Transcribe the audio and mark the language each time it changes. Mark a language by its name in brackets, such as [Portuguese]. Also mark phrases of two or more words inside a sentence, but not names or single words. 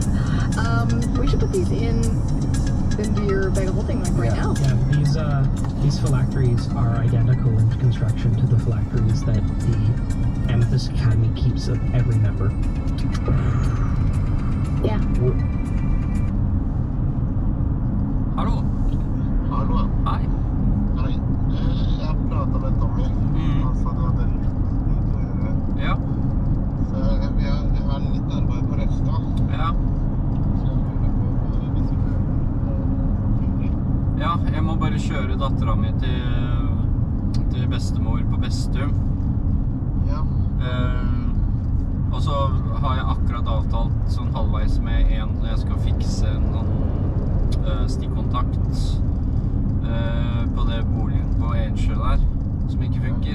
[English] We should put these into your bag of holding like right Yeah. now. Yeah, these phylacteries are identical in construction to the phylacteries that the Amethyst Academy keeps of every member. Yeah. [Swedish] Hallå? Hallå? Hej. Hej. Jag pratar med Tommy. Han sa du hade lite att göra. Ja. Så vi har lite arbete på Resta. Ja. Så jag [Norwegian] lurer på hvis vi kan Ja, jeg må bare kjøre dattera mi til bestemor på Bestum. Ja. Og så har jeg akkurat avtalt sånn halvveis med en jeg skal fikse en stikkontakt på det boligen på Ensjø der, som ikke funker.